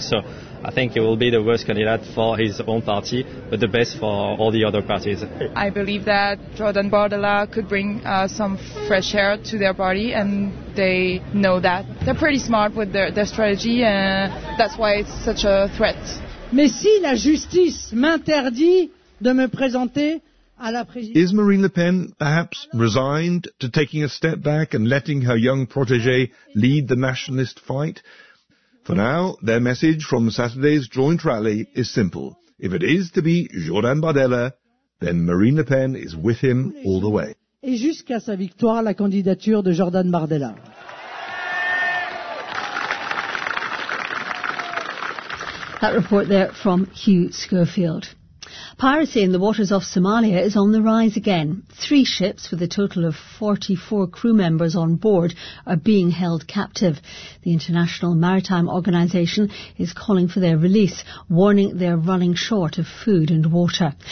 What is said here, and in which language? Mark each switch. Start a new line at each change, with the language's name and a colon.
English: So I think he will be the worst candidate for his own party, but the best for all the other parties. I believe that Jordan Bardella could bring some fresh air to their party, and they know that. They're pretty smart with their strategy, and that's why it's such a threat.
French: Mais si la justice m'interdit de me présenter à la présidence.
English: Is Marine Le Pen perhaps resigned to taking a step back and letting her young protégé lead the nationalist fight? For now, their message from Saturday's joint rally is simple. If it is to be Jordan Bardella, then Marine Le Pen is with him all the way.
French: Et jusqu'à sa victoire, la candidature de Jordan Bardella.
English: That report there from Hugh Schofield. Piracy in the waters off Somalia is on the rise again. Three ships with a total of 44 crew members on board are being held captive. The International Maritime Organization is calling for their release, warning they're running short of food and water.